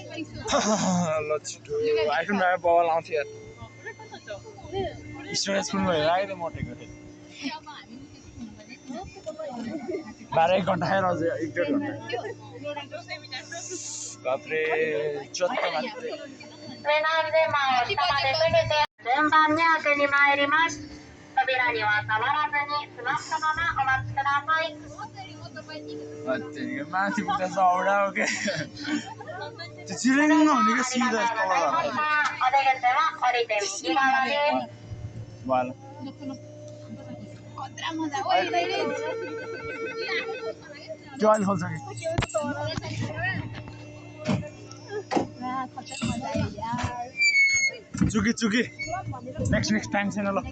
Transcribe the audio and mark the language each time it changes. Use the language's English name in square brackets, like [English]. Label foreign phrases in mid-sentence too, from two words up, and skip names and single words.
[Nepali] ल छिटो आइफोन भए बल आउँथ्यो यार स्टोरेज फुल भएर आयो त मटेको थिएँ 12 घन्टा खाएर अझै 1-1.5 घन्टा बाप्रे चत्ता मात्रै [Japanese] 順番に開けに参ります。扉には触らずに座ったままお待ちください。 [Nepali] माथि पुग्दा चौडा हो क्या त्यो चिरेन नहुने क्या सिधा तल [Japanese] お出口は降りて右側です。 [Nepali] वाला खतरा मजा ओइ दाइले त्यो अहिले खोल्छ कि खतरा मजा आयो यार चुकी [English] next time [Nepali] छैन ल